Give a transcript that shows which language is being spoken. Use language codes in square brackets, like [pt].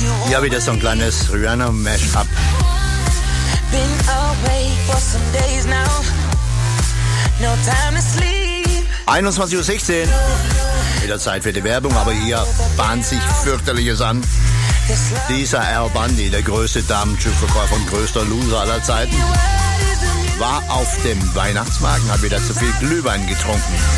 [de] Ja, wieder so ein kleines Rihanna-Mashup. [en] Been awake for some days now. No time to sleep. [de] 21.16 Uhr. Wieder Zeit für die Werbung, aber hier bahnt sich fürchterliches an. Dieser Al Bundy, der größte Damen-Schiff-Verkäufer und größter Loser aller Zeiten, war auf dem Weihnachtsmarkt und hat wieder zu viel Glühwein getrunken.